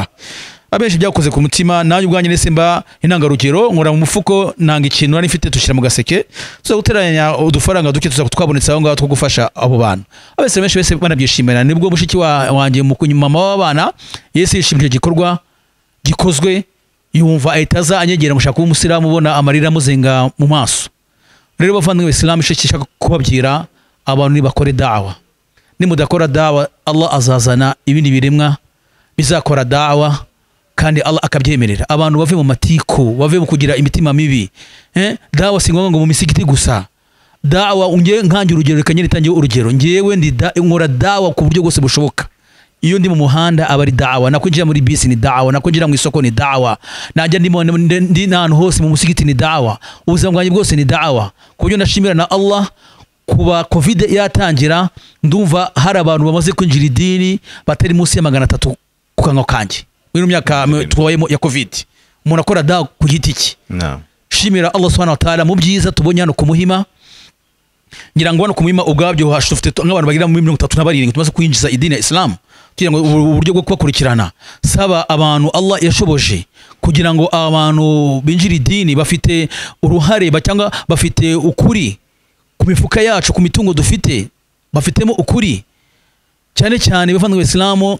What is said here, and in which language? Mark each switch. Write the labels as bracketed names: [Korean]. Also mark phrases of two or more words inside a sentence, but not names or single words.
[Kinyarwanda] Abenshi byakoze ku mutima, nanjye ubwanjye nese mba intangarugero, nkora mu mufuko nanga ikintu nari mfite tushira mu gaseke, tuza guteranya udufaranga duke tuza twabonetse aho ngaho two gufasha abo bantu. Abese benshi bese banabyishimira. Nibwo mushiki wanjye mama w'abana yese yishimije gikorwa gikozwe, yumva ahitaza anyegera mushaka kuba umusilamu, ubona amarira muzenga mu maso. Rero bavandimwe Islamu ishaka kubabwira abantu ni bakore dawa. Nimudakora dawa, Allah azazana ibindi biremwa bizakora dawa, kandi Allah akabyemerera. Abantu bave mu matiko, bave mu kugira imitima mibi. Dawa si ngombwa ngo mu misigiti gusa. Dawa unge nkanjye urugero, reka nyine tangiye urugero. Ngewe ndi nkora dawa ku buryo bwose bushoboka. Iyo ndi mu muhanda aba ari dawa, nakwinjira muri bisi ni dawa, nakwinjira mu isoko ni dawa, najya ndi n'ahantu hose mu musigiti ni dawa, ubuzima bwanjye bwose ni dawa. Ku buryo ndashimira na Allah kuba covid yatangira, ndumva hari abantu bamaze kwinjira idini batari munsi ya 300 ku kanwa kanjye muri myaka twabayemo ya covid. Umuntu akora dawa ku giti cye. Shimira Allah [Arabic] سبحانه وتعالى [Kinyarwanda] mu byiza tubonye hano ku Muhima. Ngira ngo hano ku Muhima ubwabyo hashufite nk'abantu bagira muri 37 tumaze kwinjiza idini ya Islam, kugira ngo uburyo bwo kubakurikirana. Saba abantu Allah yashoboje kugira ngo abantu binjira idini bafite uruhare cyangwa bafite ukuri ku mifuka yacu, ku mitungo dufite bafitemo ukuri, cyane cyane bavandimwe Islamu.